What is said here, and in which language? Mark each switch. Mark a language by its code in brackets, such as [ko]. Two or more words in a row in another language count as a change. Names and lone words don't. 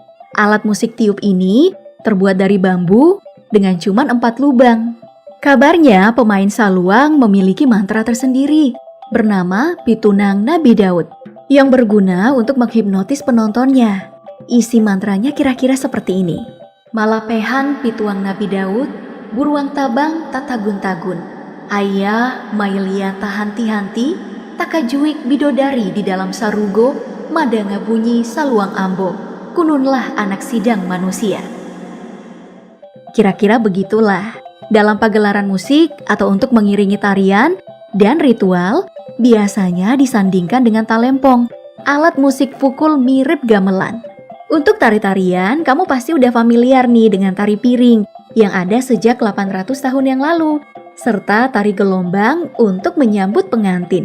[id] Alat musik tiup ini terbuat dari bambu dengan cuma 4 lubang. Kabarnya pemain saluang memiliki mantra tersendiri bernama Pitunang Nabi Daud yang berguna untuk menghipnotis penontonnya. Isi mantranya kira-kira seperti ini. [min] Malapehan pituang Nabi Daud, buruang tabang tatagun-tagun. Ayah mailia tahanti-hanti, takajuik bidodari di dalam sarugo, madanga bunyi saluang ambo, kununlah anak sidang manusia. [id] Kira-kira begitulah. Dalam pagelaran musik atau untuk mengiringi tarian dan ritual, biasanya disandingkan dengan talempong, alat musik pukul mirip gamelan. Untuk tari-tarian, kamu pasti udah familiar nih dengan tari piring yang ada sejak 800 tahun yang lalu, serta tari gelombang untuk menyambut pengantin.